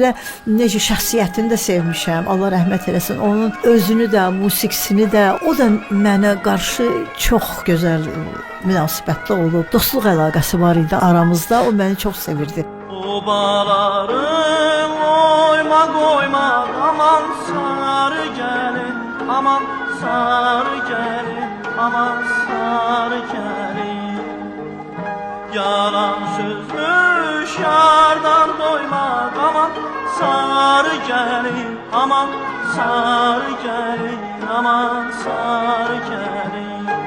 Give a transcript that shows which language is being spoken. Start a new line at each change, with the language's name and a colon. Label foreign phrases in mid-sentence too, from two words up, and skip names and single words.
Azerbaijani: elə necə şəxsiyyətini də sevmişəm. Allah rəhmət eləsin. Onun özünü də, musiqisini də, o da mənə qarşı çox gözəl münasibətli olub. Dostluq əlaqəsi var idi aramızda. O məni çox sevirdi.
Turkish: Obaları oyma koyma, aman sarı gelin, aman sarı gelin, aman sarı gelin. Yalan sözmüş yardan doymak, aman sarı gelin, aman sarı gelin, aman sarı gelin.